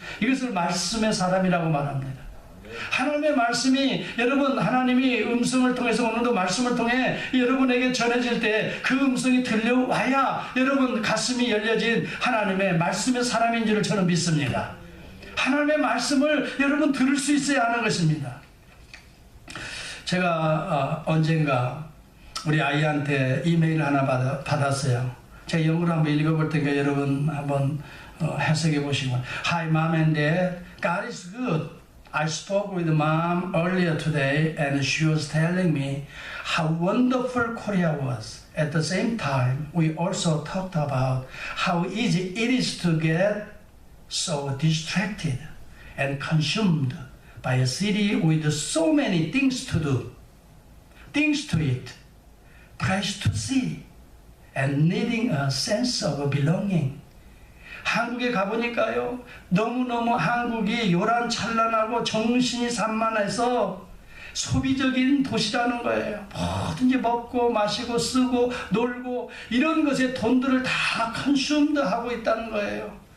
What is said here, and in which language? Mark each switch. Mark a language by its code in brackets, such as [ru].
[ko] 이것을 말씀의 사람이라고 말합니다. 하나님의 말씀이, 여러분, 하나님이 음성을 통해서 오늘도 말씀을 통해 여러분에게 전해질 때 그 음성이 들려와야 여러분 가슴이 열려진 하나님의 말씀의 사람인 줄을 저는 믿습니다. 하나님의 말씀을 여러분 들을 수 있어야 하는 것입니다. 제가 언젠가 우리 아이한테 이메일 하나 받았어요. 제가 영어로 한번 읽어볼 테니까 여러분 한번 해석해 보시면. [en] Hi mom and dad, God is good. I spoke with mom earlier today and she was telling me how wonderful Korea was. At the same time, we also talked about how easy it is to get so distracted and consumed by a city with so many things to do, things to eat, place to see, and needing a sense of belonging. [ko] 한국에 가보니까요, 너무너무 한국이 요란찬란하고 정신이 산만해서 소비적인 도시라는 거예요. 뭐든지 먹고 마시고 쓰고 놀고 이런 것에 돈들을 다 컨슘드 하고 있다는 거예요.